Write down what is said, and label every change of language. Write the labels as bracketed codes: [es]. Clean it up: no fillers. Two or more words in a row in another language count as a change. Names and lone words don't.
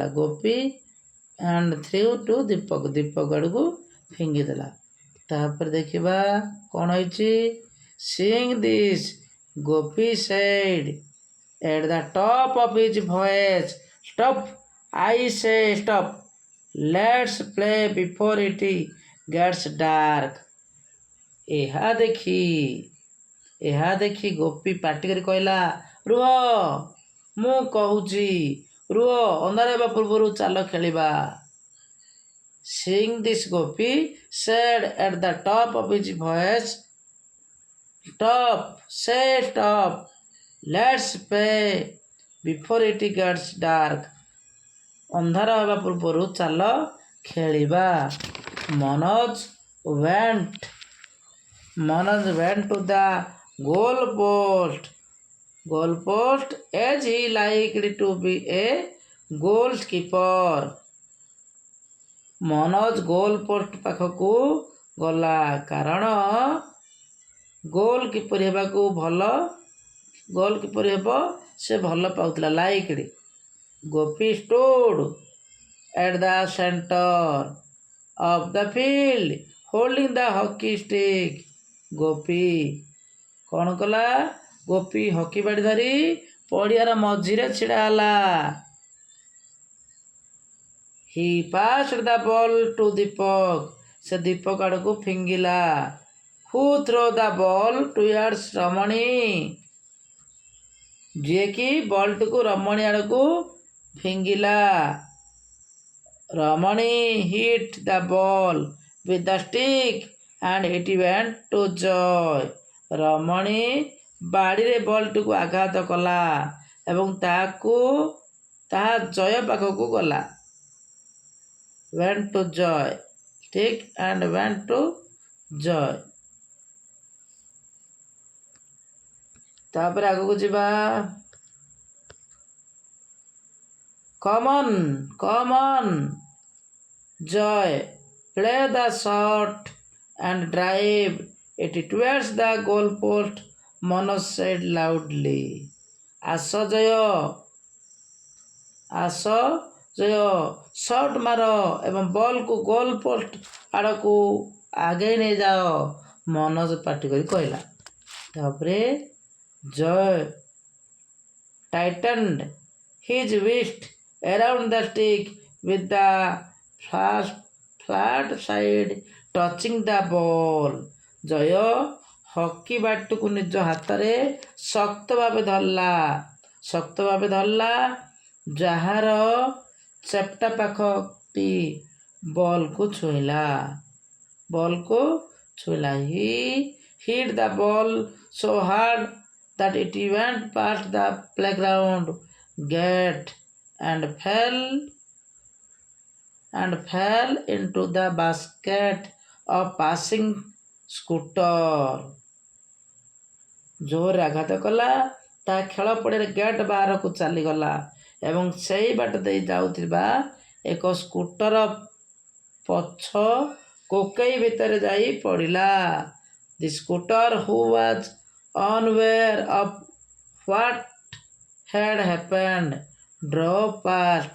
[or] ଗୋପୀ [en] and threw to [or] ଦୀପକ ଆଡ଼କୁ ଫିଙ୍ଗିଦେଲା. ତାପରେ ଦେଖିବା କ'ଣ ହେଇଛି. [en] seeing this Gopi said at the top of his voice, stop, I say stop, let's play before it gets dark. [or] ଏହା ଦେଖି ଗୋପୀ ପାଟି କରି କହିଲା, ରୁହ, ମୁଁ କହୁଛି, ରୁହ, ଅନ୍ଧାର ହେବା ପୂର୍ବରୁ ଚାଲ ଖେଳିବା. [en] Seeing this, ଗୋପୀ said at the top of his voice, stop, say stop, let's play before it gets dark. [or] ଅନ୍ଧାର ହେବା ପୂର୍ବରୁ ଚାଲ ଖେଳିବା. [en] Manoj went to the goalpost as he liked to be a goalkeeper. [or] ମନୋଜ ଗୋଲ ପୋଷ୍ଟ ପାଖକୁ ଗଲା କାରଣ ଗୋଲ କିପରି ହେବ ସେ ଭଲ ପାଉଥିଲା. [en] ଲାଇକ୍ଡ. ଗୋପୀ stood at the center of the field holding the hockey stick. [or] ଗୋପୀ କ'ଣ କଲା? ଗୋପୀ ହକି ବାଡ଼ି ଧରି ପଡ଼ିଆର ମଝିରେ ଛିଡ଼ା ହେଲା. [en] He passed the ball to ଦୀପକ. [or] ସେ ଦୀପକ ଆଡ଼କୁ ଫିଙ୍ଗିଲା. [en] Who threw the ball towards ରମଣୀ? [or] ଯିଏକି ବଲ୍ଟିକୁ ରମଣୀ ଆଡ଼କୁ ଫିଙ୍ଗିଲା. [en] ରମଣୀ hit the ball with the stick and it went to Joy. [or] ରମଣୀ ବାଡ଼ିରେ ବଲ୍ଟିକୁ ଆଘାତ କଲା ଏବଂ ତାହା ଜୟ ପାଖକୁ ଗଲା. [en] went to Joy. stick and went to Joy. [or] ତାପରେ ଆଗକୁ ଯିବା. [en] Come on, Joy, play the shot and drive it towards the goalpost, Manoj said loudly. [or] ଆସ ଜୟ, ସଟ୍ ମାର ଏବଂ ବଲ୍କୁ ଗୋଲ୍ ପୋଷ୍ଟ ଆଡ଼କୁ ଆଗେଇ ନେଇଯାଅ, ମନୋଜ ପାଟି କରି କହିଲା. [en] ତାପରେ ଜୟ tightened his wrist around the stick with the flat side touching the ball. [or] ଜୟ ହକି ବାଟିକୁ ନିଜ ହାତରେ ଶକ୍ତ ଭାବେ ଧରିଲା ଯାହାର ଚେପ୍ଟା ପାଖଟି ବଲ୍କୁ ଛୁଇଁଲା. [en] He hit the ball so hard that it went past the playground gate and fell into the basket of passing scooter. [or] ଜୋରରେ ଆଘାତ କଲା. ତା ଖେଳ ପଡ଼ିଆରେ ଗେଟ୍ ବାହାରକୁ ଚାଲିଗଲା ଏବଂ ସେଇ ବାଟ ଦେଇ ଯାଉଥିବା ଏକ ସ୍କୁଟର ପଛ କୋକେଇ ଭିତରେ ଯାଇ ପଡ଼ିଲା. [en] The scooter, who was unaware of what had happened, drove past.